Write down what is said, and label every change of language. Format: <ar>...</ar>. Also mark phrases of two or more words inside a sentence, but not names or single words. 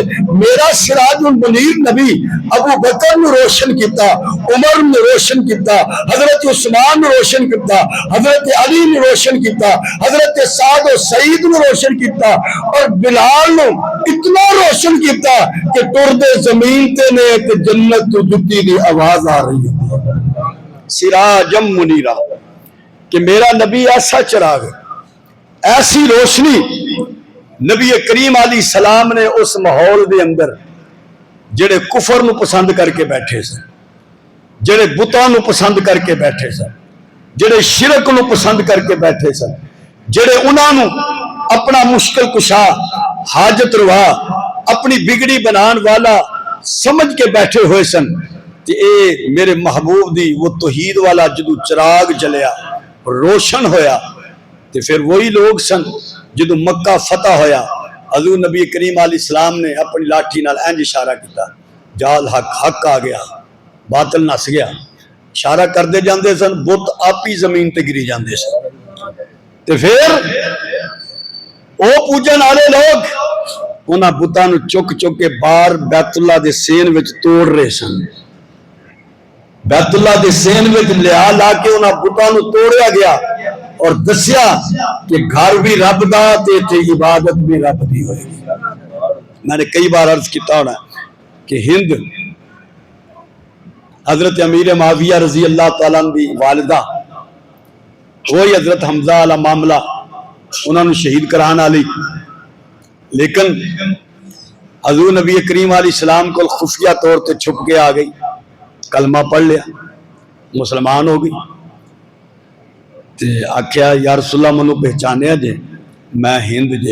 <pa>میرا سراج المنیر نبی ابو بکر نے روشن کیتا، عمر نے روشن کیتا، حضرت عثمان نے روشن کیتا، حضرت علی نے روشن کیتا، حضرت سعد و سعید نے روشن کیتا، اور بلال نے اتنا روشن کیتا کہ ٹردے زمین تے نے تے جنت تو جتی دی آواز آ رہی ہے۔</pa> <ar>سراجم منیرا،</ar> <pa>کہ میرا نبی ایسا چراغ ہے، ایسی روشنی نبی کریم</pa> <ar>علیہ السلام</ar> <pa>نے اس ماحول دے اندر جڑے کفر نو پسند کر کے بیٹھے سن، جڑے بتاں نو پسند کر کے بیٹھے سن، جڑے شرک نو پسند کر کے بیٹھے سن، جڑے انہاں نو اپنا مشکل کشا، حاجت روا، اپنی بگڑی بنان والا سمجھ کے بیٹھے ہوئے سن، کہ اے میرے محبوب دی وہ توحید والا جدو چراغ جلیا روشن ہویا، تو پھر وہی لوگ سن جدو مکہ فتح ہویا، حضور نبی کریم</pa> <ar>علیہ السلام</ar> <pa>نے اپنی لاٹھی نال انج اشارہ کیتا، جال حق آ گیا، باطل نس گیا، اشارہ کردے جاندے سن، بت آپ ہی زمین تے گری جاندے سن۔ تے پھر او پوجن والے لوگ انہاں بتاں نو چک کے بار بیت اللہ دے سین وچ توڑ رہے سن، بیت اللہ دے سین وچ لیا لا کے انہاں بتاں نو توڑیا گیا اور دسیا کہ گھر بھی رب دا تے عبادت بھی رب دی ہوئے گی۔ میں نے کئی بار عرض کیتا ہونا کہ ہند حضرت امیر معاویہ</pa> <ar>رضی اللہ تعالیٰ عنہ</ar> <pa>دی والدہ، وہی حضرت حمزہ والا معاملہ انہوں نے شہید کران والی، لیکن حضور نبی کریم</pa> <ar>علیہ السلام</ar> <pa>کو خفیہ طور تے چھپ کے آ گئی، کلمہ پڑھ لیا، مسلمان ہو گئی، تے آکھیا</pa> <ar>یا رسول اللہ</ar> <pa>منو پہچانیا جے میں ہند جے۔</pa>